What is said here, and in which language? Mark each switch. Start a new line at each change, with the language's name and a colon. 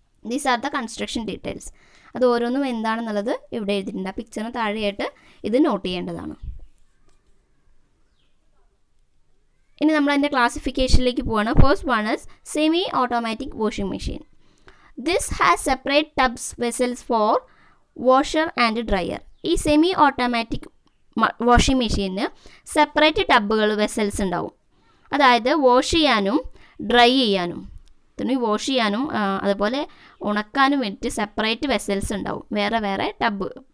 English: These are the construction details.
Malayalam: അത് ഓരോന്നും എന്താണെന്നുള്ളത് ഇവിടെ എഴുതിയിട്ടുണ്ട്. ആ പിക്ചറിന് താഴെയായിട്ട് ഇത് നോട്ട് ചെയ്യേണ്ടതാണ്. ഇനി നമ്മൾ അതിൻ്റെ ക്ലാസിഫിക്കേഷനിലേക്ക് പോവാണ്.
English: First one is semi automatic washing machine. This has separate tubs vessels for washer and dryer.
Malayalam: ഈ സെമി ഓട്ടോമാറ്റിക് വാഷിംഗ് മെഷീന് സെപ്പറേറ്റ് ടബുകൾ വെസൽസ് ഉണ്ടാവും. അതായത് വാഷ് ചെയ്യാനും ഡ്രൈ ചെയ്യാനും, തുണി വാഷ് ചെയ്യാനും അതുപോലെ ഉണക്കാനും വേണ്ടിയിട്ട് സെപ്പറേറ്റ് വെസൽസ് ഉണ്ടാവും, വേറെ ടബ്.